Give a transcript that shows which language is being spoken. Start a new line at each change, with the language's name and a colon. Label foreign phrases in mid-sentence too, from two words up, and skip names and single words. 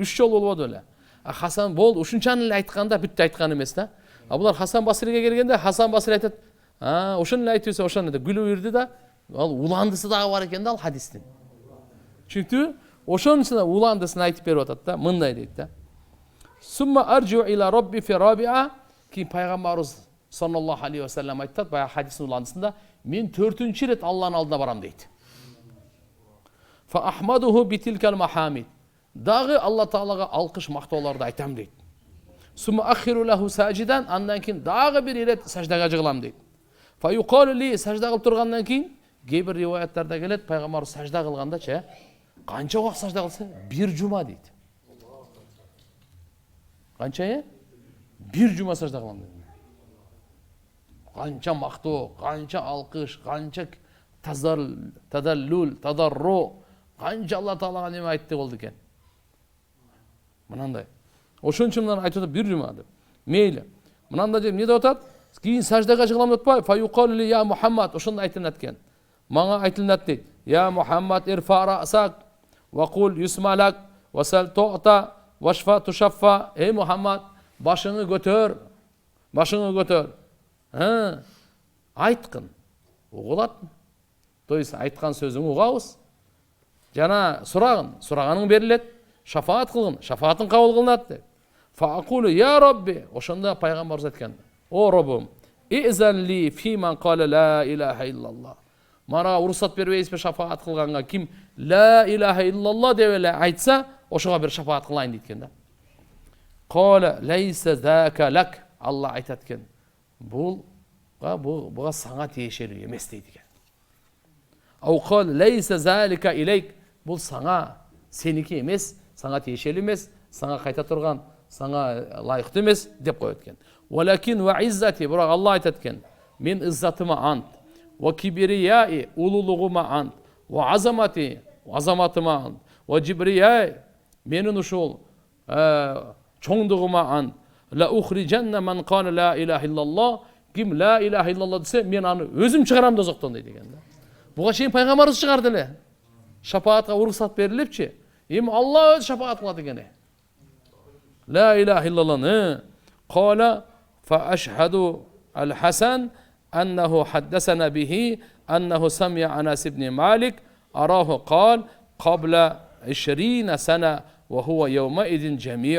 Kyrgyz: 3 жол болбоду эле. Хасан болду, ушунчаны эле айтканда бүттү айткан эмес да. Булар Хасан Басриге келгенде Хасан Басри айтат, ошону эле айтып ошону деп күлүп ирди да, ал уландысы дагы бар экен да ал хадистин. Чүнкү ошонусуна уландысын айтып берип атат да, мындай дейт да.
Arabic: ثم أرجع إلى ربي في الرابعة,
Kyrgyz: ки пайгамбарыбыз
Arabic: صلى الله عليه وسلم
Kyrgyz: айтат баягы хадистин уландысында, мен 4-чү рет Алланын алдына барам дейт.
Arabic: فأحمده بتلك المحامد.
Kyrgyz: Дагы Алла Таалага алкыш мактоолорду айтам дейт.
Arabic: ثم أخر له ساجدا,
Kyrgyz: андан кийин дагы бир ирет саждага жыгылам дейт.
Arabic: فيقال لي,
Kyrgyz: сажда кылып тургандан кийин кээ бир риваяттарда келет, пайгамбар сажда кылгандачы канча убакыт сажда кылса? 1 жума дейт. Канча? 1 жума сажда кылам дейт. Канча мактоо, канча алкыш, канча тадарру, канча Алла Таалага неме айтты болду экен. Мынандай. Ошон үчүн мынаны айтып атат 1 жума деп. Мейли. Мынандай деп не деп атат? Кийин саждага жыгылам деп атпайбы?
Arabic: فيقال لي يا محمد,
Kyrgyz: ошондой айтылат экен. Мага айтылат дейт.
Arabic: يا محمد ارفع رأسك وقل يسمع لك وسل تعط واشفع تشفع.
Kyrgyz: Эй Мухаммад, башыңы көтөр. Башыңы көтөр. Айткын. Угулат.
Russian: То есть
Kyrgyz: айткан сөзүңү угабыз. Жана сураганың берилет. Шафаат кылгын, шафаатын кабыл кылынат деп.
Arabic: فأقول يا رب,
Kyrgyz: ошондо пайгамбарыбыз айткан. О Роббум,
Arabic: ائذن لي في من قال لا إله إلا الله.
Kyrgyz: Мага уруксат бербейсизби шафаат кылганга? Ким
Arabic: لا إله إلا الله
Kyrgyz: деп эле айтса, ошого бир шафаат кылайын дейт экен да.
Arabic: قال ليس ذاك لك.
Kyrgyz: Алла айтат экен. Буга сага тиешелүү эмес дейт экен.
Arabic: أو قال ليس ذلك إليك.
Kyrgyz: Бул сага, сеники эмес, сага тиешелүү эмес, сага кайта турган, сага лайыктуу эмес деп коет экен.
Arabic: ولكن وعزتي,
Kyrgyz: бирок Алла айтат экен. Мен иззатыма ант,
Arabic: وكبريائي,
Kyrgyz: улуулугума ант,
Arabic: وعظمتي,
Kyrgyz: азаматыма ант,
Arabic: وجبريائي,
Kyrgyz: менин ушул чоңдугума ант.
Arabic: لأخرجن من كان لا إله إلا الله.
Kyrgyz: Ким
Arabic: لا إله إلا الله
Kyrgyz: десе, мен аны өзүм чыгарам дозоктон дейт экен да. Буга чейин пайгамбарыбыз чыгарды эле. Шафаатка уруксат берилипчи. Эми Алла өз шафаат кылат экен.
Arabic: لا إله إلا الله. قال فأشهد الحسن أنه حدثنا به أنه سمع أنس بن مالك أراه قال قبل 20 سنة وهو يومئذ جميع.